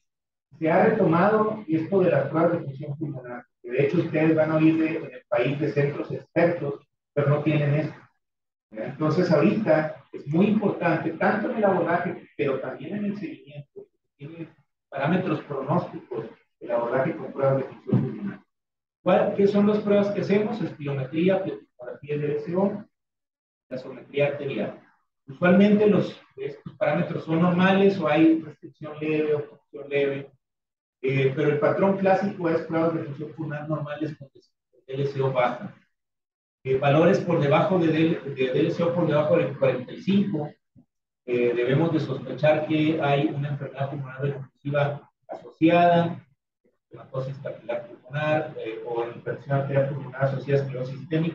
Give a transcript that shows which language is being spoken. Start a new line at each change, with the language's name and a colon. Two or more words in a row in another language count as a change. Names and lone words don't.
Spanish: Se ha retomado esto de las pruebas de función pulmonar, que de hecho ustedes van a oír en el país de centros expertos, pero no tienen esto. Entonces ahorita es muy importante, tanto en el abordaje, pero también en el seguimiento, tiene parámetros pronósticos del abordaje con pruebas de función pulmonar. ¿Qué son las pruebas que hacemos? Espirometría, pletigrafía de DSO, gasometría arterial. Usualmente estos parámetros son normales o hay restricción leve o función leve, pero el patrón clásico es pruebas de función pulmonar normales con DLCO baja. Valores por debajo de DLCO por debajo del 45, debemos de sospechar que hay una enfermedad pulmonar obstructiva asociada, hematosis capilar pulmonar o infección arterial pulmonar asociada a esclerosis sistémica.